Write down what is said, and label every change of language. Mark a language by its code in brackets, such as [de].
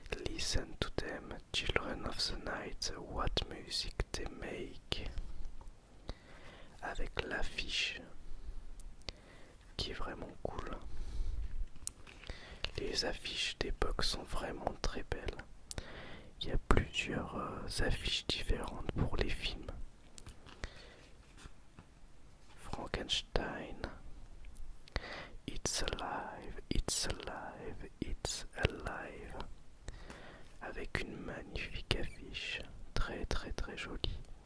[en] Listen to them, children of the night, what music they make. [fr] Avec l'affiche qui est vraiment cool. Les affiches d'époque sont vraiment très belles. Il y a plusieurs affiches différentes pour les films. [en] Frankenstein. It's alive, it's alive, it's alive. [fr] Avec une magnifique affiche, très très très jolie.